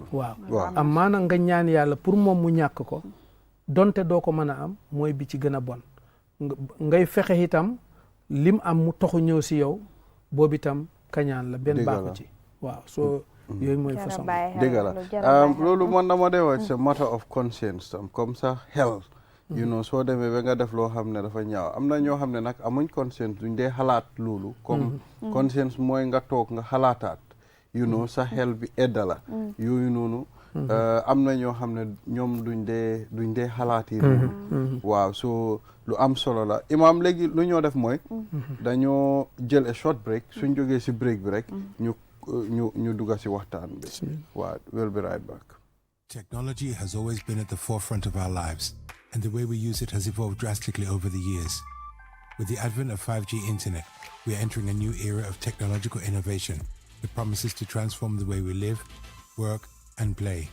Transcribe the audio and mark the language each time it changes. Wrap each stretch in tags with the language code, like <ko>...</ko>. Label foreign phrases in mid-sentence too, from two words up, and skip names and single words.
<wo>waaw am maana nga ñaan yàlla pour moom mu ñàkk ko donte doo ko mën a am mooy bi ci gën a bon ngay fexe itam lim am mu toxu ñëw si yow boobu itam kañaan la benn baaxu ci waaw soo yooyu mooy façon dëgg la loolu man dama dee wax c'est</wo> <en>matter of conscience</en> <wo>tam</wo> <fr>comme ça</fr> <wo>xel</wo> <en>you know</en> <wo>soo demee ba nga def loo xam ne dafa ñaaw am na ñoo xam ne nag amuñ conscience duñ dee xalaat loolu comme conscience mooy nga toog nga xalaataat</wo> <en>you know</en> <wo>sa xel bi edda la yooyu noonu am na ñoo xam ne ñoom duñ dee xalaat yi noonu waaw so lu am solo la imaam léegi lu ñoo def mooy dañoo jël</wo> <en>a short break</en> <wo>suñ jógee si break bi rek ñu dugga si waxtaan bi waaw</wo> <en>we'll be right back. Technology has always been at the forefront of our lives, and the way we use it has evolved drastically over the years. With the advent of 5G internet, we are entering a new era of technological innovation that promises to transform the way we live, work, and play.</en>